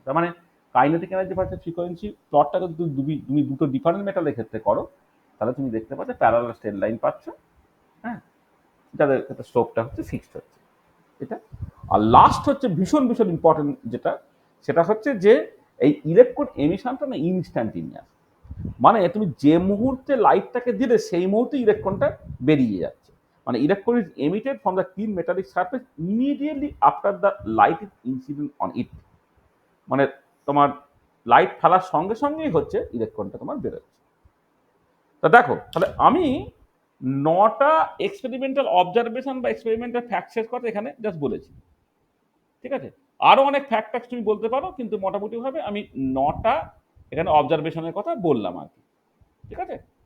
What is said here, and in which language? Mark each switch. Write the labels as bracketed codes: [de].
[bn] তার মানে kinetic energy versus frequency প্লটটা যদি তুমি দুটো ডিফারেন্ট মেটালের ক্ষেত্রে করো, তাহলে তুমি দেখতে পাচ্ছ প্যারালাল স্ট্রেট লাইন পাচ্ছ, হ্যাঁ, যাদের ক্ষেত্রে স্লোপটা হচ্ছে ফিক্সড হচ্ছে এটা। আর লাস্ট হচ্ছে ভীষণ ভীষণ ইম্পর্টেন্ট যেটা, সেটা হচ্ছে যে এই ইলেকট্রন এমিশনটা না ইনস্ট্যান্টিনিয়াস, মানে তুমি যে মুহূর্তে লাইটটাকে দিলে সেই মুহূর্তে ইলেকট্রনটা বেরিয়ে যাচ্ছে। [en] মানে electron is emitted from the thin metallic surface immediately after the light is incident on it, [bn] মানে তোমার লাইট ফেলার সঙ্গে সঙ্গেই হচ্ছে ইলেকট্রনটা তোমার বেরোচ্ছে। তা দেখো তাহলে আমি 9টা এক্সপেরিমেন্টাল অবজারভেশন বা এক্সপেরিমেন্টাল ফ্যাক্টসের কথা এখানে জাস্ট বলেছি, ঠিক আছে? আরো অনেক ফ্যাক্ট ট্যাক্স তুমি বলতে পারো, কিন্তু মোটামুটি ভাবে আমি 9টা এখানে অবজারভেশনের কথা বললাম আর কি, ঠিক আছে?